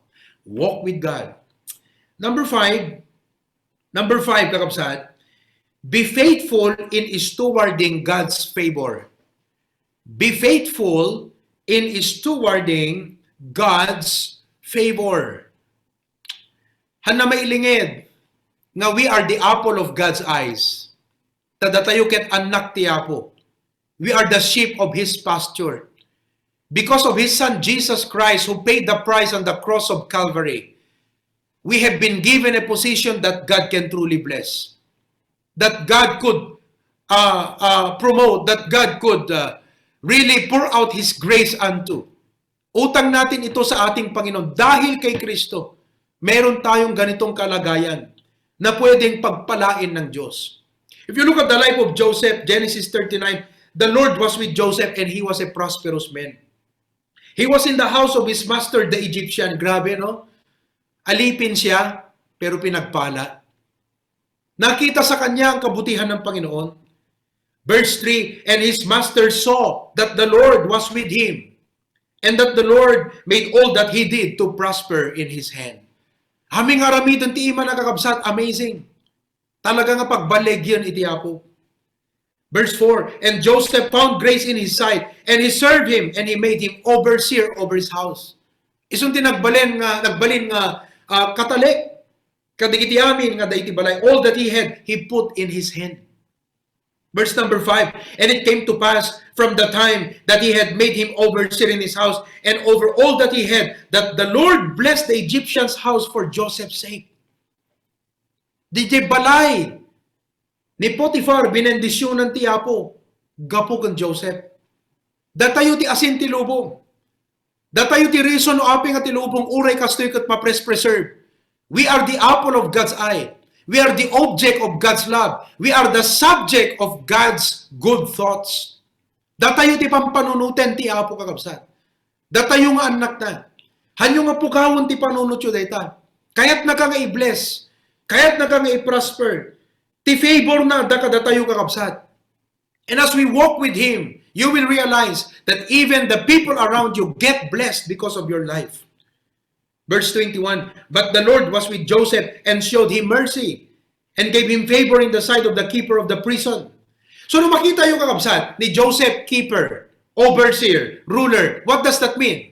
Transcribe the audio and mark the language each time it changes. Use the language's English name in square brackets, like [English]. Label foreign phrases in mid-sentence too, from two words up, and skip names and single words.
[English] Walk with God. Number 5, kakapsat, be faithful in stewarding God's favor. Be faithful in stewarding God's favor. [Iloko] Hanna mailingid nga [English] we are the apple of God's eyes. [Iloko] Tadatayo ket anak ti Apo. [English] We are the sheep of His pasture. Because of His Son Jesus Christ who paid the price on the cross of Calvary, we have been given a position that God can truly bless. That God could promote, that God could really pour out His grace unto. [Filipino] Utang natin ito sa ating Panginoon. Dahil kay Kristo, meron tayong ganitong kalagayan na pwedeng pagpalain ng Diyos. [English] If you look at the life of Joseph, Genesis 39, the Lord was with Joseph and he was a prosperous man. He was in the house of his master, the Egyptian. [Filipino] Grabe, no? Alipin siya, pero pinagpala. Nakita sa kanya ang kabutihan ng Panginoon. [English] Verse 3, and his master saw that the Lord was with him, and that the Lord made all that he did to prosper in his hand. [Iloko] Aming aramidon ti ima nakakabsat, amazing. Talaga nga pagbalegyan iti Apo. [English] Verse 4, and Joseph found grace in his sight, and he served him, and he made him overseer over his house. [Iloko] Isunti nagbalin nga katalik. Kadigiti amin nga daiti balay, [English] all that he had, he put in his hand. Verse number 5, and it came to pass from the time that he had made him overseer in his house and over all that he had, that the Lord blessed the Egyptian's house for Joseph's sake. [Iloko] DJ balay ni Potiphar binendisyonan ti Apo, gapo kang Joseph. Datayo ti asin ti lubong. Datayo ti reason o aping at ti lubong uray kastoy kat mapres-preserve. [English] We are the apple of God's eye. We are the object of God's love. We are the subject of God's good thoughts. [Iloko] Datayo ti pampanunutan ti Apo kakabsat. Datayo nga anak na. Hanyo nga pukawon ti panunut yu dayta. Kaya't na ka nga i-bless. Kaya't na ka nga i-prosper. Ti favor na datayo kakabsat. [English] And as we walk with Him, you will realize that even the people around you get blessed because of your life. Verse 21, but the Lord was with Joseph and showed him mercy and gave him favor in the sight of the keeper of the prison. So [Filipino] nung makita yung kakabsat ni Joseph, [English] keeper, overseer, ruler, what does that mean?